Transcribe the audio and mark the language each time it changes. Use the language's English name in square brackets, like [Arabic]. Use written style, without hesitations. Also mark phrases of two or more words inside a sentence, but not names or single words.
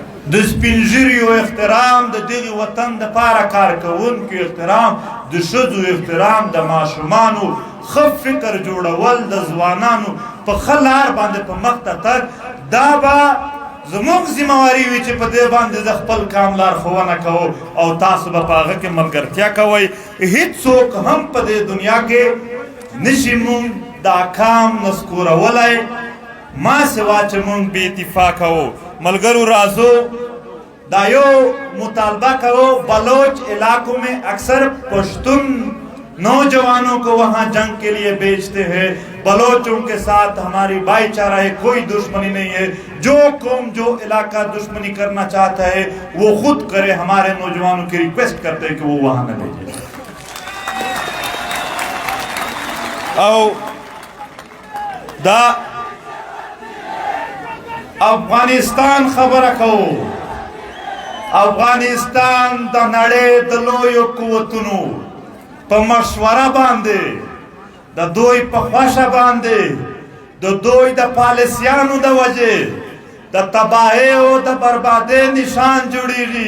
[Pashto] د سپینږیریو احترام، د دغه وطن دپاره کار کوونکو احترام، د ښځو احترام، د ماشومانو ښه فکر جوړول، د ځوانانو په ښه لار باندې په مخ ته تګ، دا به زموږ ذمهواري وي چې په دې باندې زه خپل کام لارښوونه کوم او تاسو به په هغه کې ملګرتیا کوئ. هېڅوک هم په دې دنیا کې نشي مونږ دا کام نسکورولی ما سوا چې مونږ بې اتفاقه وو. ملګرو راځو دا یو مطالبہ کرو. [Urdu] بلوچ علاقوں میں اکثر پشتون نوجوانوں کو وہاں جنگ کے لیے بیچتے ہیں. بلوچوں کے ساتھ ہماری بھائی چارہ ہے، کوئی دشمنی نہیں ہے. جو قوم جو علاقہ دشمنی کرنا چاہتا ہے وہ خود کرے. ہمارے نوجوانوں کی ریکویسٹ کرتے ہیں کہ وہ وہاں نہ بھیجے. [Pashto] او دا افغانستان خبره کوو. افغانستان د نړۍ د لویو قوتونو په مشوره باندې، د دوی په خوښه باندې، د دوی د پالیسیانو د وجې د تباهۍ او د بربادۍ نشان جوړیږي.